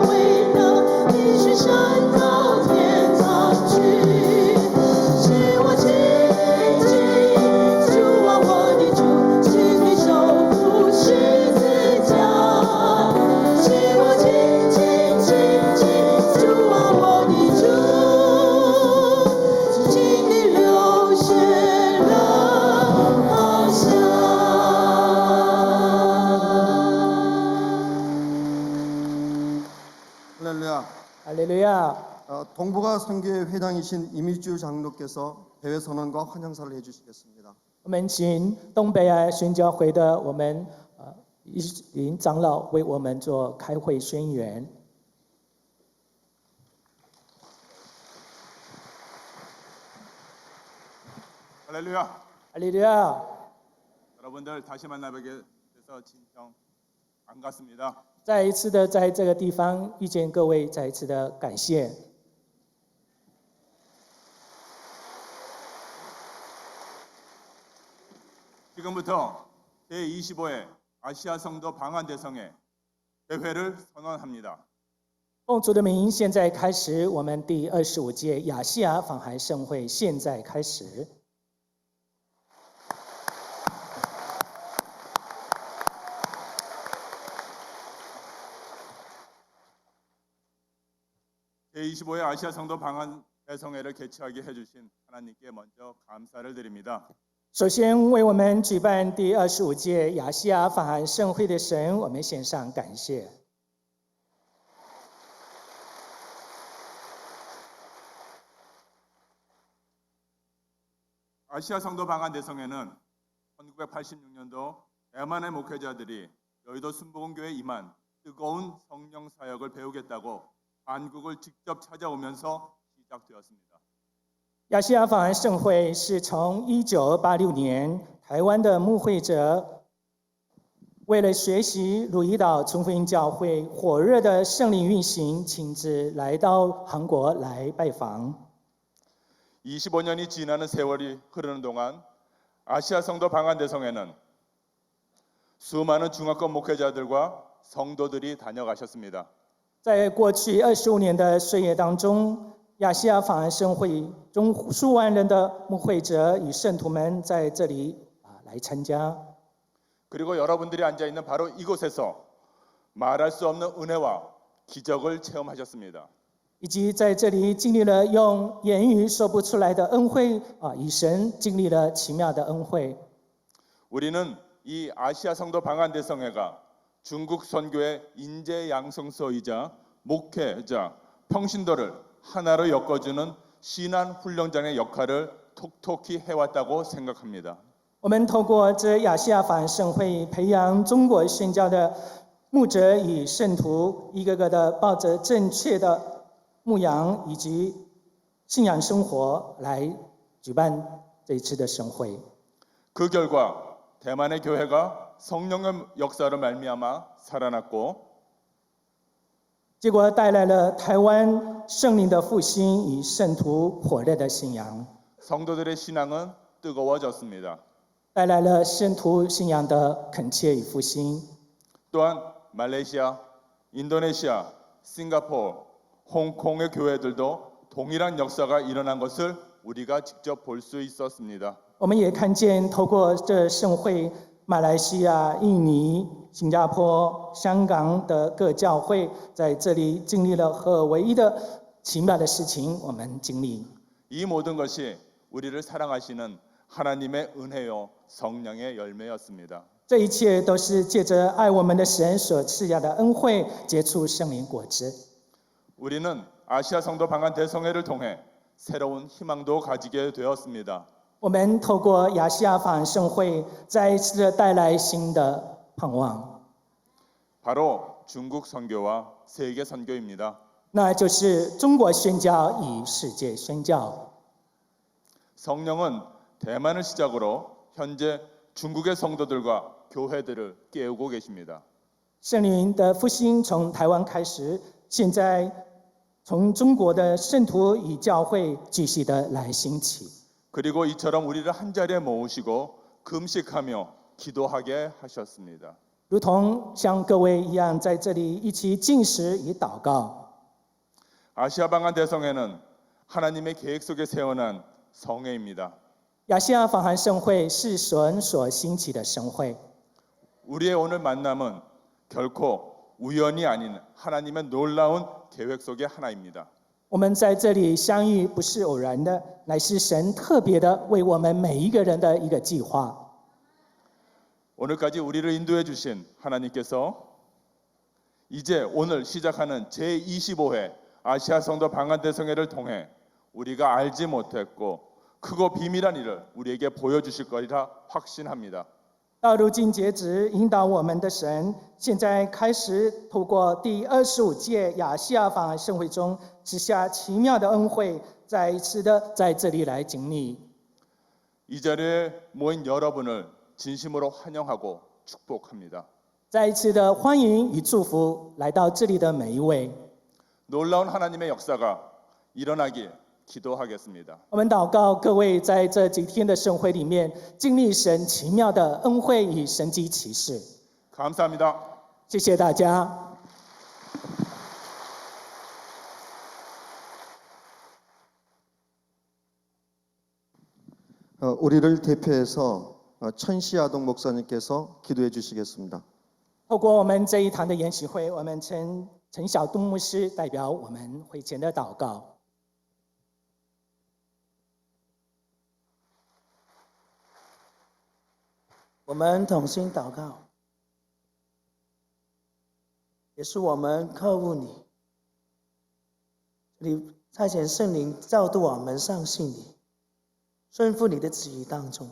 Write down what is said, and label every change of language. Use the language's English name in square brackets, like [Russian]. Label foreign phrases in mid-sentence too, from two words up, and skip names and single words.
[Chinese] 必须升到天堂去，使我紧紧主啊，我的主，经历受苦十字架，使我紧紧紧紧主啊，我的主，经历流血了下。 [Korean] 할렐루야. 할렐루야. 동북아 선교회 회장이신 이미주 장로께서 대회 선언과 환영사를 해주시겠습니다. [Chinese] 我们请东北亚宣教会的我们一林长老为我们做开会宣言。 [Korean] 할렐루야. 할렐루야. 여러분들 다시 만나뵙게 돼서 진정 반갑습니다. [Chinese] 再一次的在这个地方遇见各位，再一次的感谢。 [Korean] 지금부터 제25회 아시아 성도 방한 대성회 대회를 선언합니다. [Chinese] 奉主的名，现在开始我们第25届亚细亚访韩盛会，现在开始。 [Korean] 제25회 아시아 성도 방한 대성회를 개최하게 해주신 하나님께 먼저 감사를 드립니다. [Chinese] 首先，为我们举办第25届亚细亚访韩盛会的神，我们献上感谢。 [Korean] 아시아 성도 방한 대성회는 1986년도 대만의 목회자들이 여의도 순복음교회에 임한 뜨거운 성령 사역을 배우겠다고 한국을 직접 찾아오면서 시작되었습니다. [Chinese] 亚细亚访韩盛会是从1986年台湾的牧会者为了学习鲁伊岛纯福音教会火热的圣灵运行，亲自来到韩国来拜访。 [Korean] 25년이 지나는 세월이 흐르는 동안 아시아 성도 방한 대성회는 수많은 중화권 목회자들과 성도들이 다녀가셨습니다. [Chinese] 在过去25年的岁月当中，亚细亚访安圣会中数万人的牧会者与圣徒们在这里来参加。 [Korean] 그리고 여러분들이 앉아 있는 바로 이곳에서 말할 수 없는 은혜와 기적을 체험하셨습니다. [Chinese] 以及在这里经历了用言语说不出来的恩惠与神经历了奇妙的恩惠。 [Korean] 우리는 이 아시아 성도 방한 대성회가 중국 선교의 인재 양성소이자 목회자, 평신도를 하나로 엮어주는 신안 훈련장의 역할을 톡톡히 해왔다고 생각합니다. [Chinese] 我们透过这亚细亚访安圣会，培养中国宣教的牧者与圣徒，一个个的抱着正确的牧养以及信仰生活来举办这一次的盛会。 [Korean] 그 결과 대만의 교회가 성령의 역사로 말미암아 살아났고 [Chinese] 结果带来了台湾圣灵的复兴与圣徒火热的信仰， [Korean] 성도들의 신앙은 뜨거워졌습니다. [Chinese] 带来了圣徒信仰的恳切与复兴。 [Korean] 또한 말레이시아, 인도네시아, 싱가포르, 홍콩의 교회들도 동일한 역사가 일어난 것을 우리가 직접 볼 수 있었습니다. [Chinese] 我们也看见，透过这盛会，马来西亚、印尼、新加坡、香港的各教会在这里经历了和唯一的奇妙的事情，我们经历。 [Korean] 이 모든 것이 우리를 사랑하시는 하나님의 은혜요 성령의 열매였습니다. [Chinese] 这一切都是借着爱我们的神所赐下的恩惠，结出圣灵果子。 [Korean] 우리는 아시아 성도 방한 대성회를 통해 새로운 희망도 가지게 되었습니다. [Chinese] 我们透过亚细亚访安盛会，再一次的带来新的盼望， [Korean] 바로 중국 선교와 세계 선교입니다. [Chinese] 那就是中国宣教与世界宣教。 [Korean] 성령은 대만을 시작으로 현재 중국의 성도들과 교회들을 깨우고 계십니다. [Chinese] 圣灵的复兴从台湾开始，现在从中国的圣徒与教会继续的来兴起。 [Korean] 그리고 이처럼 우리를 한 자리에 모으시고 금식하며 기도하게 하셨습니다. [Chinese] 如同像各位一样，在这里一起进食与祷告。 [Korean] 아시아 방한 대성회는 하나님의 계획 속에 세워난 성회입니다. [Chinese] 亚细亚访韩盛会是神所兴起的盛会。 [Korean] 우리의 오늘 만남은 결코 우연이 아닌 하나님의 놀라운 계획 속의 하나입니다. [Chinese] 我们在这里相遇不是偶然的，乃是神特别的为我们每一个人的一个计划。 [Korean] 오늘까지 우리를 인도해 주신 하나님께서 이제 오늘 시작하는 제25회 아시아 성도 방한 대성회를 통해 우리가 알지 못했고 크고 비밀한 일을 우리에게 보여주실 거리라 확신합니다. [Chinese] 到如今截止，引导我们的神，现在开始透过第25届亚细亚访韩盛会中赐下奇妙的恩惠，再一次的在这里来经历。 [Korean] 이 자리에 모인 여러분을 진심으로 환영하고 축복합니다. [Chinese] 再一次的欢迎与祝福来到这里的每一位。 [Korean] 놀라운 하나님의 역사가 일어나길 기도하겠습니다. [Chinese] 我们祷告各位在这几天的盛会里面经历神奇妙的恩惠与神迹奇事。 [Korean] 감사합니다. [Chinese] 谢谢大家。 [Korean] 우리를 대표해서 천시아동 목사님께서 기도해 주시겠습니다. [Chinese] 透过我们这一堂的研习会，我们陈晓东牧师代表我们会前的祷告。我们同心祷告，也是我们靠乎你，你差遣圣灵教导我们相信你，顺服你的旨意当中。